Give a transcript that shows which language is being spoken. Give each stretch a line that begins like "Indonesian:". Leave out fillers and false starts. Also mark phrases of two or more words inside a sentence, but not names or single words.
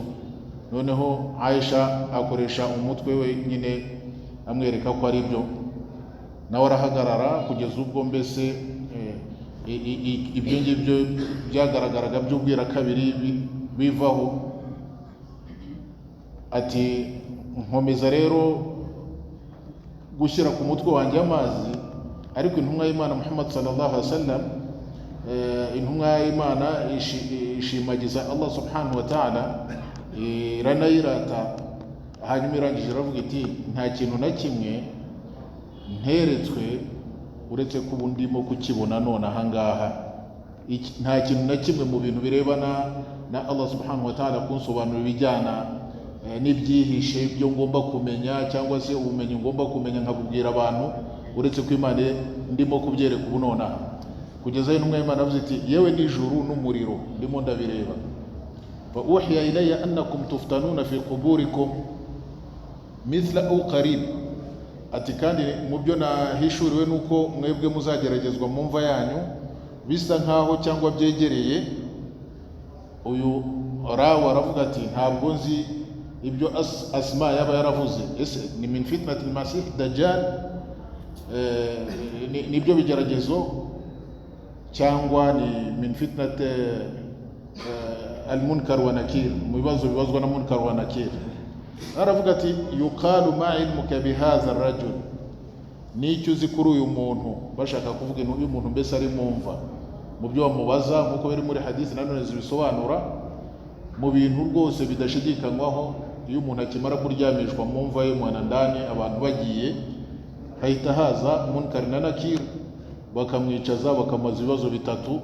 Kinyarwanda: Noneho Aisha akoresha umutwe we nyine amwereka ko ari byo, nawe arahagarara kugeza ubwo mbese ibyo ngibyo byagaragaraga by'ubwira kabiri bivaho. Ati nkomeza rero gushyira ku mutwe wanjye amazi, ariko intumwa y'Imana Muhammad
Arabic: صلى الله عليه وسلم,
Kinyarwanda: intumwa y'Imana ishimagiza Allah
Arabic: سبحانه وتعالى,
Kinyarwanda: iranayirata. Hanyuma irangije iravuga iti nta kintu na kimwe nteretswe uretse ko ubu ndimo kukibona none ahangaha. Nta kintu na kimwe mu bintu birebana na Allah
Arabic: سبحانه وتعالى
Kinyarwanda: kunsobanurira ibijyana n'ibyihishe byo ngomba kumenya, cyangwa se ubumenyi ngomba kumenya nkabubwira abantu, uretse ko Imana ndimo kubyereka ubu nonaha. Kugeza intumwa y'Imana avuze iti yewe n'ijuru n'umuriro ndimo ndabireba.
Arabic: فأوحي إلي أنكم تفتنون في قبوركم مثل أو قريب.
Kinyarwanda: Ati kandi mu byo nahishuriwe nuko mwebwe muzageragezwa mu mva yanyu bisa nkaho cyangwa byegereye. Uyu rawa aravuga ati ntabwo nzi ibyo Asma yaba yaravuze, ese ni
Arabic: من فتنة المسيح الدجال,
Kinyarwanda: nibyo bigeragezo, cyangwa ni
Arabic: من فتنة المنكر ونكير,
Kinyarwanda: mu bibazo bibazwa na munkar wa nakir. Aravuga ati
Arabic: يقال ما علمك بهذا الرجل,
Kinyarwanda: nicyo uzi kuri uyu muntu. Bashaka kuvuga uyu muntu mbese ari mumva mu byo bamubaza, nkuko biri muri hadisi nanone zibisobanura mu bintu rwose bidashidikanywaho. Iyo umuntu akimara kuryamishwa mu mva ye mwana ndani, abantu bagiye, hahita haza munkar na nakir, bakamwicaza bakamaza ibibazo bitatu.